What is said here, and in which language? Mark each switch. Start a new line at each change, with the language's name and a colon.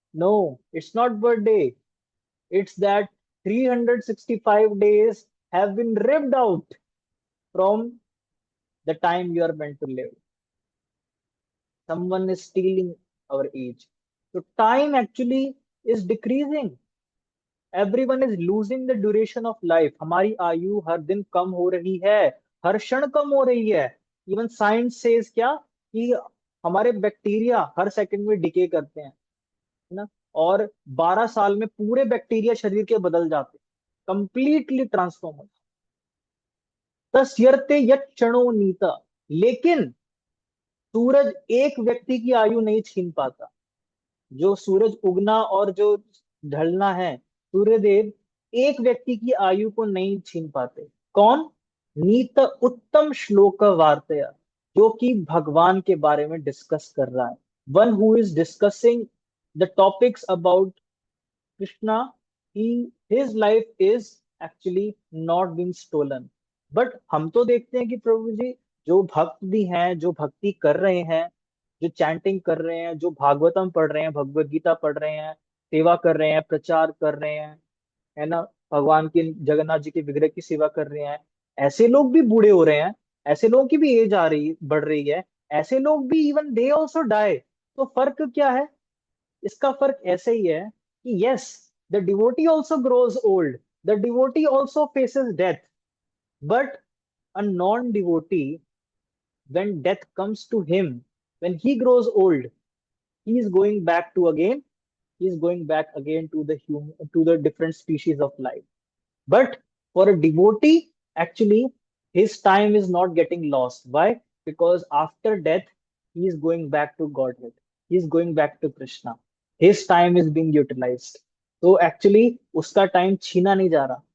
English: No, it's not birthday. It's that 365 days have been ripped out from the time you are meant to live. Someone is stealing our age. So time actually is decreasing. Everyone is losing the duration of life.
Hindi: हमारी आयु हर दिन कम हो रही है, हर क्षण कम हो रही है.
English: Even science says
Hindi: क्या कि हमारे बैक्टीरिया हर सेकंड में डिके करते हैं, है ना, और 12 साल में पूरे बैक्टीरिया शरीर के बदल जाते हैं, कंप्लीटली ट्रांसफॉर्म हो.
Sanskrit: तस्यर्ते यत् क्षणो नीता.
Hindi: लेकिन सूरज एक व्यक्ति की आयु नहीं छीन पाता. जो सूरज उगना और जो ढलना है, सूर्यदेव एक व्यक्ति की आयु को नहीं छीन पाते. कौन?
Sanskrit: नीत उत्तम श्लोक वार्तया,
Hindi: जो कि भगवान के बारे में डिस्कस कर रहा है.
English: One who is discussing the topics about Krishna, his life is actually not being stolen.
Hindi: But हम तो देखते हैं कि प्रभु जी, जो भक्त भी हैं, जो भक्ति कर रहे हैं, जो चैंटिंग कर रहे हैं, जो भागवतम पढ़ रहे हैं, भगवत गीता पढ़ रहे हैं, सेवा कर रहे हैं, प्रचार कर रहे हैं, है ना, भगवान के जगन्नाथ जी के विग्रह की सेवा कर रहे हैं, ऐसे लोग भी बूढ़े हो रहे हैं, ऐसे लोगों की भी एज आ रही बढ़ रही है, ऐसे लोग भी
English: Even they also die.
Hindi: तो फर्क क्या है? इसका फर्क ऐसे ही है कि
English: Yes, the devotee also grows old, the devotee also faces death, but a non devotee, when death comes to him, when he grows old, he is going back to again, he is going back again to the human, to the different species of life. But for a devotee, actually, his time is not getting lost. Why? Because after death, he is going back to Godhead. He is going back to Krishna. His time is being utilized. So actually,
Hindi: उसका time छीना नहीं जा रहा.